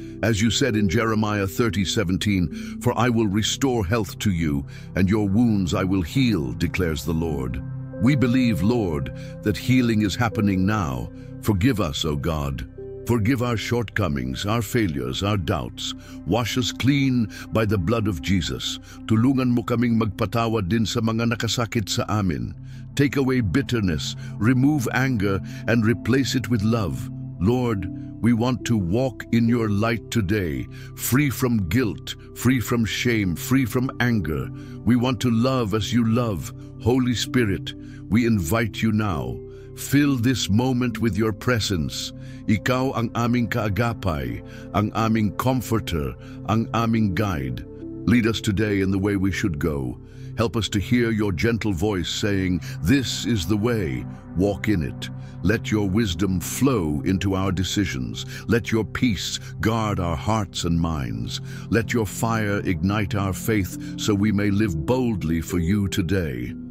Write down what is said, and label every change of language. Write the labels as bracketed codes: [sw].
[en] As you said in Jeremiah 30:17, "For I will restore health to you, and your wounds I will heal, declares the Lord." We believe, Lord, that healing is happening now. Forgive us, O God. Forgive our shortcomings, our failures, our doubts. Wash us clean by the blood of Jesus. [tl] Tulungan mo kaming magpatawad din sa mga nakasakit sa amin. [en] Take away bitterness, remove anger, and replace it with love. Lord, we want to walk in your light today, free from guilt, free from shame, free from anger. We want to love as you love. Holy Spirit, we invite you now. Fill this moment with your presence. [tl] Ikaw ang aming kaagapay, ang aming comforter, ang aming guide. [en] Lead us today in the way we should go. Help us to hear your gentle voice saying, "This is the way, walk in it." Let your wisdom flow into our decisions. Let your peace guard our hearts and minds. Let your fire ignite our faith so we may live boldly for you today.